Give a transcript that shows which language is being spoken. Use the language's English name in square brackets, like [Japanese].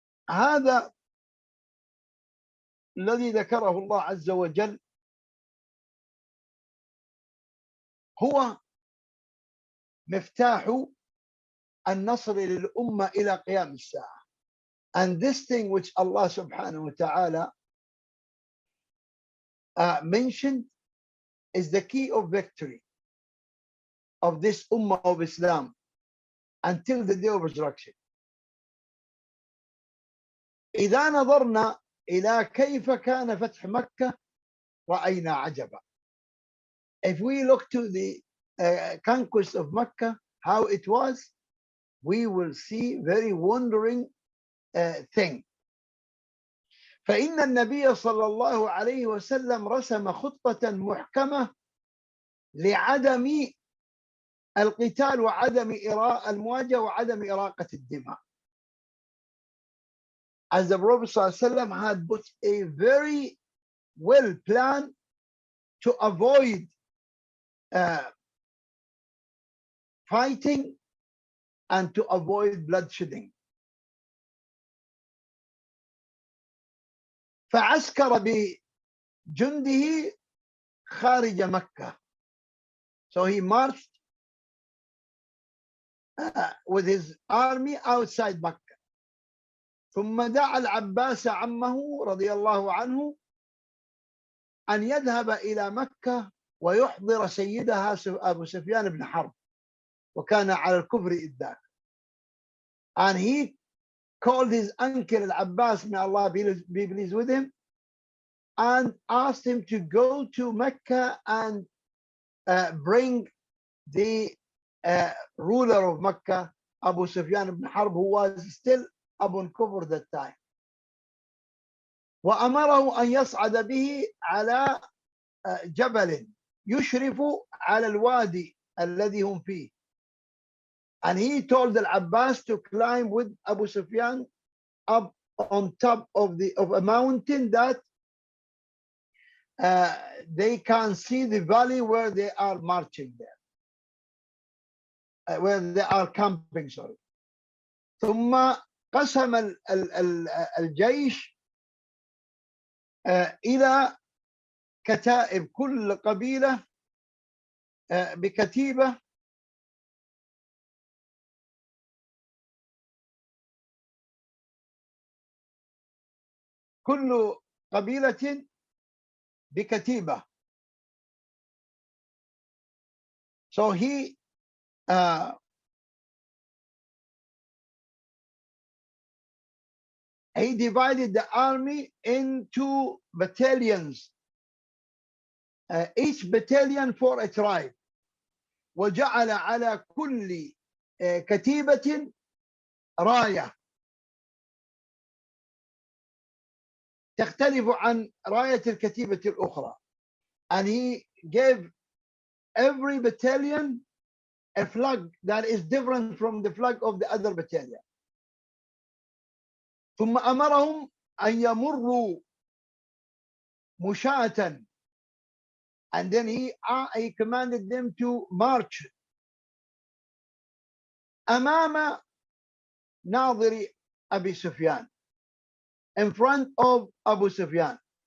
[Arabic] هذا الذي ذكره الله عز وجل هو مفتاح النصر للأمة إلى قيام الساعة. [English] And this thing which Allah subhanahu wa ta'ala mentioned is the key of victory of this Ummah of Islam until the day of resurrection. [Arabic] إذا نظرنا إلى كيف كان فتح مكة رأينا عجبا. [English] If we look to the conquest of Mecca, how it was, we will see very wondering thing. [Arabic] فإن النبي صلى الله عليه وسلم رسم خطة محكمة لعدم القتال وعدم المواجهة وعدم إراقة الدماء. [English] As the Prophet صلى الله عليه وسلم had put a very well plan to avoid fighting and to avoid bloodshedding. [Arabic] فعسكر بجنده خارج مكة. [English] So he marched with his army outside Mecca. [Arabic] ثم دعا العباس عمه رضي الله عنه أن يذهب إلى مكة ويحضر سيدها أبو سفيان بن حرب وكان على الكفر إذ ذاك. [English] And he called his uncle Al-Abbas, may Allah be pleased with him, and asked him to go to Mecca and bring the ruler of Mecca, Abu Sufyan ibn Harb, who was still Abu Kufr that time. [Arabic] وأمره أن يصعد به على جبل يشرف على الوادي الذي هم فيه. [English] And he told Al-Abbas to climb with Abu Sufyan up on top of a mountain that they can see the valley where they are marching there, where they are camping, sorry. [Arabic] ثم قسم الجيش إلى كتائب، كل قبيلة بكتيبة كل قبيلة بكتيبة. [English] So he divided the army into battalions, each battalion for a tribe. [Arabic] وجعل على كل كتيبة راية تختلف عن راية الكتيبة الأخرى. [English] And he gave every battalion a flag that is different from the flag of the other battalion. [Arabic] ثم أمرهم أن يمروا مشاة, [English] and then he commanded them to march [Arabic] أمام ناظر أبي سفيان, [English] in front of Abu Sufyan.